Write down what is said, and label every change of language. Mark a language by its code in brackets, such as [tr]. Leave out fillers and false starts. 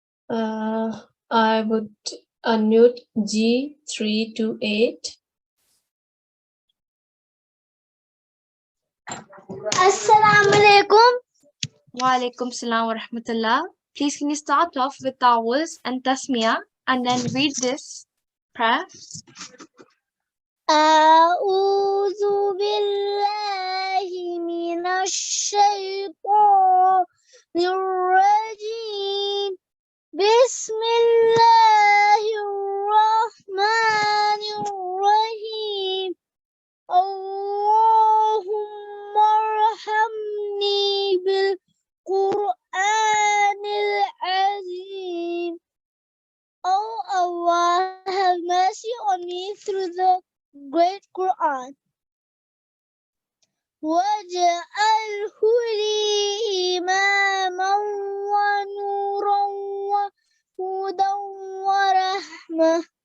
[en] I would unmute G328. [ar] Assalamu alaikum. Wa alaikum salam wa rahmatullah. [en] Please can you start off with ta'awuz and tasmiyah and then read this prayer. [ar] أعوذ بالله من الشيطان الرجيم بسم الله الرحمن الرحيم اللهم ارحمني بالقرآن العظيم. [en] Oh Allah, have mercy on me through the great Qur'an. [ar] وَاجْعَلْهُ لِي إِمَامًا وَنُورًا وَهُدًى وَرَحْمَةً.